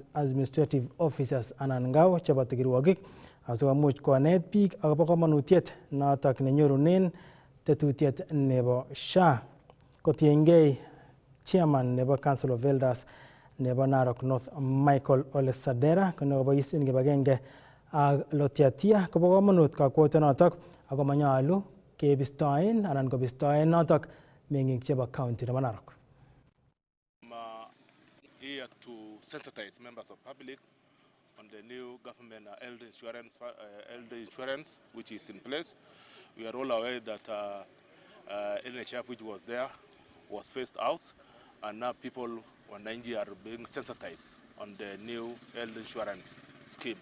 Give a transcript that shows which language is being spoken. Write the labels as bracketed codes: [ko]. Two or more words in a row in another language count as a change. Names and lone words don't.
[en] Administrative Officers [kln] anan ngao chebo kirwogik asikomuch konet biik akobo komonutiet notok nenyorunen tetutiet nebo SHA kotiengei chairman nebo [en] Council of Elders [kln] nebo Narok North Michael Ole Sadera kobois en kibagenge ak Lotiatia kobo komonut kakwoutyonotok ako manyolu kebistoen anan kobistoen notok meng'ik chebo county nebo Narok. [en] Here to sensitize members of public on the new government health insurance which is in place. We are all aware that NHF which was there was phased out, and now people wananchi are being sensitized on the new health insurance scheme.